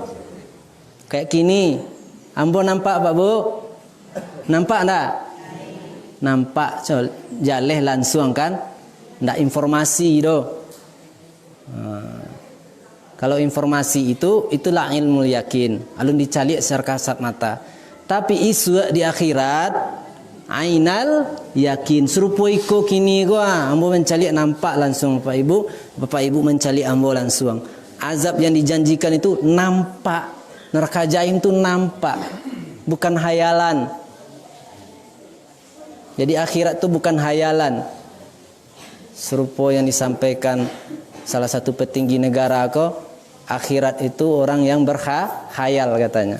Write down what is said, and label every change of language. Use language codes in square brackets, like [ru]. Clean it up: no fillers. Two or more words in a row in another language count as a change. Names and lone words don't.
[id] Kayak gini. [min] Ambo nampak Pak Bu? [id] Nampak enggak? [min] Nampak jaleh langsung kan? Enggak informasi do. [id] Kalau informasi itulah [ar] ilmu yakin. [min] Alun dicaliak secara kasat mata. [id] Tapi isu di akhirat [ar] ainal yakin. [min] Serupa iko kini gua, ambo mencaliak nampak langsung Bapak Ibu mencaliak ambo langsung. [id] Azab yang dijanjikan itu nampak. Neraka jahim itu nampak, bukan hayalan. Jadi akhirat itu bukan hayalan. Serupa yang disampaikan salah satu petinggi negara kok, akhirat itu orang yang berkhayal katanya.